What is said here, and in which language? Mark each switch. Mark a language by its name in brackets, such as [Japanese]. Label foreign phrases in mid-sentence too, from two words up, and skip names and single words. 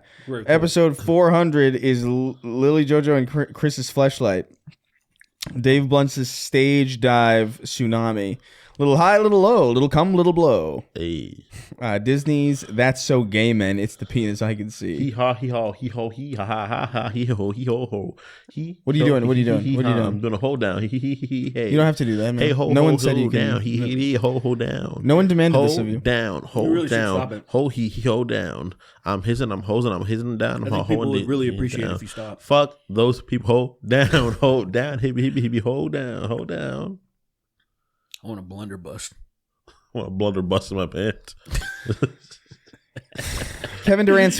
[English] Cool. Episode 400 is Lily Jojo and Chris's Fleshlight. Dave Blunt's stage dive tsunami. Little high, little low, little come, little blow. Hey. Disney's That's So Gay Men. It's the penis I can see. Hee haw, hee haw, hee ho, hee ha ha ha ha, hee ho, hee ho ho. What are you doing? What are you doing? What are you doing? I'm doing a hold down. You don't have to do that, man. Hey, ho, no ho, one said ho you can. down. He ho down. No one demanded this of you. Down, hold really should stop down, it. ho he ho down. I'm hissing, I'm hosing, I'm hissing down. I think people would really appreciate it if you stop. Fuck those people. Hold down, hibby, hold down, hold down. I want a blunderbuss. I want a blunderbuss in my pants. Kevin Durant's